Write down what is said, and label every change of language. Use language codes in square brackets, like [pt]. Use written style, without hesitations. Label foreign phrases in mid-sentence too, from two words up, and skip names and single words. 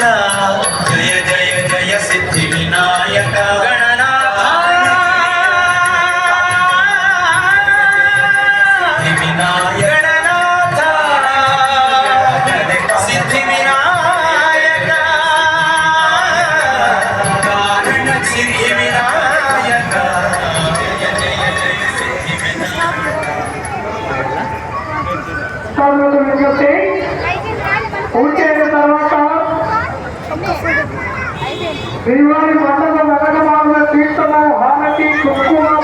[kn] ಜಯ ಜಯ ಜಯ ಸಿದ್ಧಿ ವಿನಾಯಕ ಗಣನಾಥ, ಗಣನಾಥ ಸಿದ್ಧಿ ವಿನಾಯಕ, ಕಾರಣ ಸಿದ್ಧಿ ವಿನಾಯಕ. ಜಯ ಜಯ ಜಯ ಸಿದ್ಧಿ ವಿನಾಯಕ. [te] చెప్పి పూర్తయిన తర్వాత శ్రీవారి మండపం వెనక భాగంలో తీర్థము హారతి కుక్కు